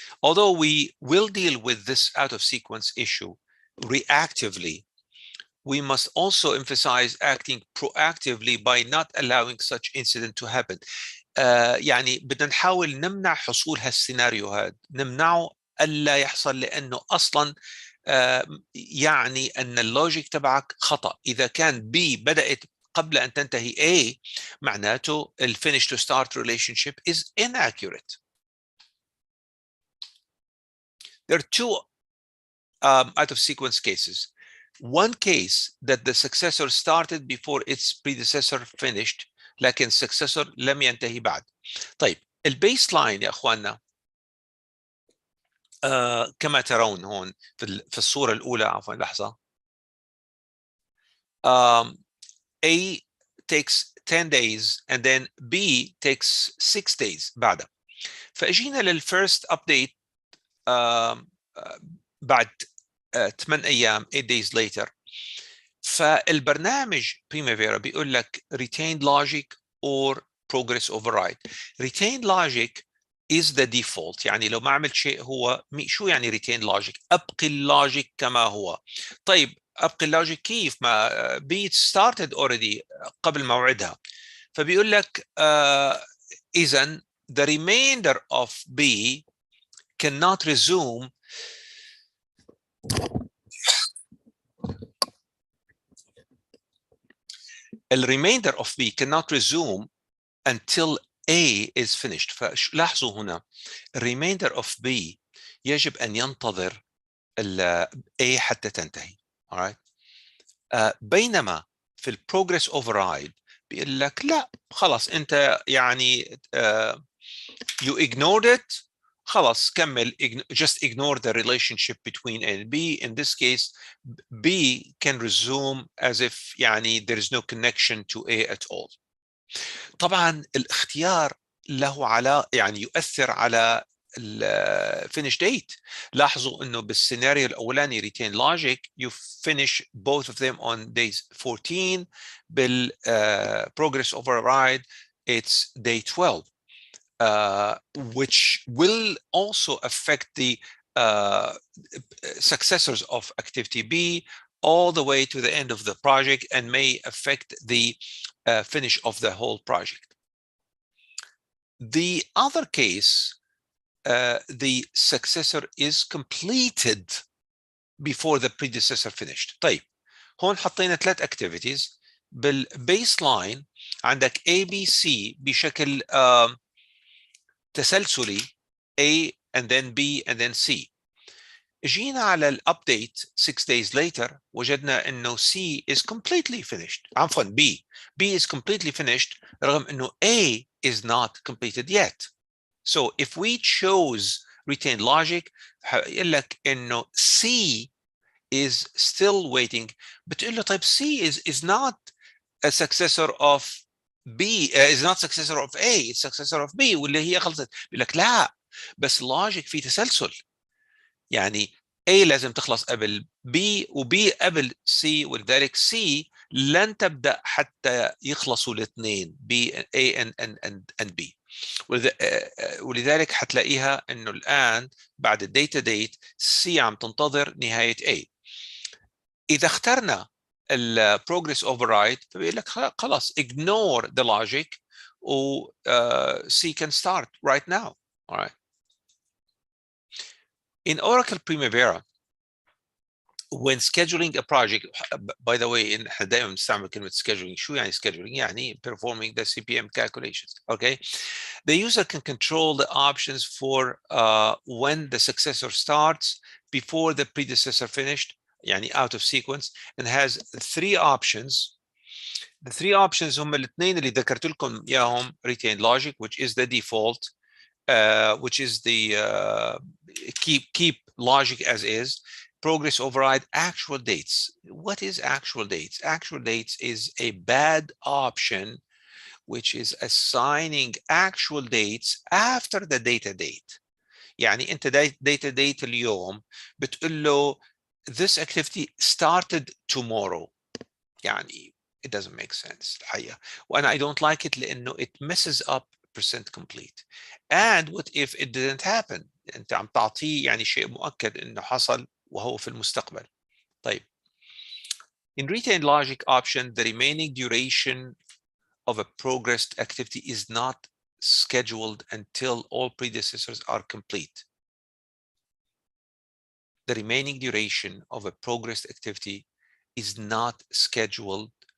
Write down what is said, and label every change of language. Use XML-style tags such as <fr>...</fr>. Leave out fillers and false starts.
<en>Although we will deal with this out of sequence issue reactively, we must also emphasize acting proactively by not allowing such incident to happen.</en> <ar>يعني بدنا نحاول نمنع حصول هالسيناريو هذا، نمنعه ألا يحصل، لأنه أصلا يعني أن اللوجيك تبعك خطأ. إذا كان B بدأت قبل أن تنتهي A، معناته ال</ar> <en>finish to start relationship is inaccurate. There are two out of sequence cases. One case that the successor started before its predecessor finished،</en> <ar>لكن</ar> <en>successor</en> <ar>لم ينتهي بعد. طيب البيسلاين يا أخواننا كما ترون هون في الصورة الأولى، عفوا لحظة.</ar> <en>A takes 10 days and then B takes 6 days</en> <ar>بعدها. فأجينا للفيرست update بعد 8 أيام</ar> <en>8 days later.</en> <ar>فالبرنامج</ar> <en>Primavera</en> <ar>بيقول لك</ar> <en>retained logic or progress override. Retained logic is the default.</en> <ar>يعني لو ما عملت شيء هو شو يعني retained logic؟ أبقي اللوجيك كما هو. طيب ابقي اللوجيك كيف ما</ar> <en>B started already</en> <ar>قبل موعدها. فبيقول لك اذا</ar> <en>the remainder of B cannot resume the remainder of B cannot resume until A is finished.</en> <ar>فلاحظوا هنا remainder of B يجب أن ينتظر A حتى تنتهي.</ar> <en>alright.</en> <ar>بينما في البروجرس override بيقول لك لا خلاص أنت يعني</ar> <en>you ignored it</en> <ar>خلاص كمل</ar> <en>just ignore the relationship between A and B. In this case B can resume as if</en> <ar>يعني</ar> <en>there is no connection to A at all.</en> <ar>طبعا الاختيار له يعني يؤثر على finish date. لاحظوا انه بالسيناريو الاولاني</ar> <en>retain logic you finish both of them on days 14. بال progress override it's day 12 which will also affect the successors of activity B all the way to the end of the project and may affect the finish of the whole project. The other case, the successor is completed before the predecessor finished.</en> <ar>طيب هون حطينا 3 activities بالbaseline. عندك</ar> <en>A B C</en> <ar>بشكل تسلسلي</ar> <en>A and then B and then C.</en> <ar>جينا على الابديت</ar> <en>6 days later</en> <ar>وجدنا انه</ar> <en>C is completely finished.</en> <ar>عفوا</ar> <en>B is completely finished</en> <ar>رغم انه</ar> <en>A is not completed yet. So if we chose retain logic</en> <ar>هيقول لك انه</ar> <en>C is still waiting.</en> <ar>بتقول له طيب</ar> <en>C is not a successor of B is not successor of A, it's successor of B</en> <ar>واللي هي خلصت. بيقول لك لا بس logic في تسلسل. يعني A لازم تخلص قبل B وB قبل C ولذلك C لن تبدأ حتى يخلصوا الاثنين A and B. ولذلك حتلاقيها انه الان بعد الداتا ديت C عم تنتظر نهاية A. اذا اخترنا البروجرس اوفررايد فبيقول لك خلاص</ar> <en>ignore the logic و C can start right now. All right. In Oracle Primavera, when scheduling a project, by the way,</en> <ar>احنا دائما بنستعمل كلمة</ar> <en>scheduling.</en> <ar>شو يعني</ar> <en>scheduling؟</en> <ar>يعني</ar> <en>performing the CPM calculations. Okay, the user can control the options for when the successor starts before the predecessor finished,</en> <ar>يعني</ar> <en>out of sequence, and has 3 options. The 3 options</en> <ar>هم الاثنين اللي ذكرت لكم اياهم.</ar> <en>Retain logic, which is the default, which is the keep logic as is. Progress override actual dates. What is actual dates? Actual dates is a bad option which is assigning actual dates after the data date.</en> <ar>يعني انت data date اليوم بتقول له</ar> <en>this activity started tomorrow.</en> <ar>يعني</ar> <en>it doesn't make sense</en> <ar>الحقيقة. وأنا</ar> <en>I don't like it</en> <ar>لأنه</ar> <en>it messes up percent complete. And what if it didn't happen?</en> <ar>أنت عم تعطيه يعني شيء مؤكد إنه حصل وهو في المستقبل. طيب.</ar> <en>In retain logic option, the remaining duration of a progressed activity is not scheduled until all predecessors are complete. The remaining duration of a progressed activity is not scheduled.</en>